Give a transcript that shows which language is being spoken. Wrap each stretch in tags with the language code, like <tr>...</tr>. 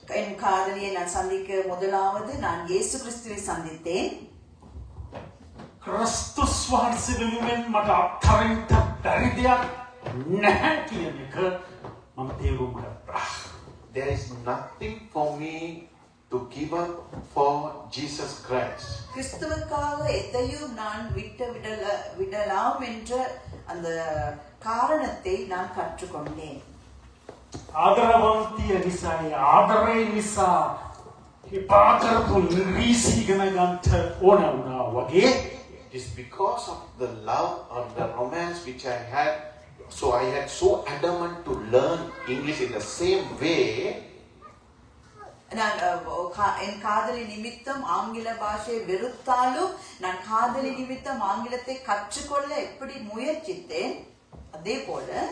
<ta>என் காதலியை நான் சந்திக்க முதலாவது நான் இயேசு கிறிஸ்துவை சந்தித்தேன்.</ta> <si>ක්‍රිස්තුස් වහන්සේ වෙනුවෙන් මට අත්හරින්න බැරි දෙයක් නැහැ කියන එක මම තේරුම් ගත්තා.</si> <en>There is nothing for me to give up for Jesus Christ.</en> <ta>கிறிஸ்துவுக்காக எதையும் நான் விடலாம் என்ற அந்த காரணத்தை நான் கற்றுக்கொண்டேன்.</ta> <si>ආදරවන්තිය නිසා ආදරේ නිසා එපා කරපු ඉංග්‍රීසි ඉගෙන ගන්නට ඕන වුණා වගේ.</si> <en>It is because of the love or the romance which I had. So I had so adamant to learn English in the same way.</en> <ta>நான் என் காதலி நிமித்தம் ஆங்கில பாஷையை வெறுத்தாலும் நான் காதலி நிமித்தம் ஆங்கிலத்தை கற்றுக்கொள்ள எப்படி முயற்சித்தேன் அதே போல</ta>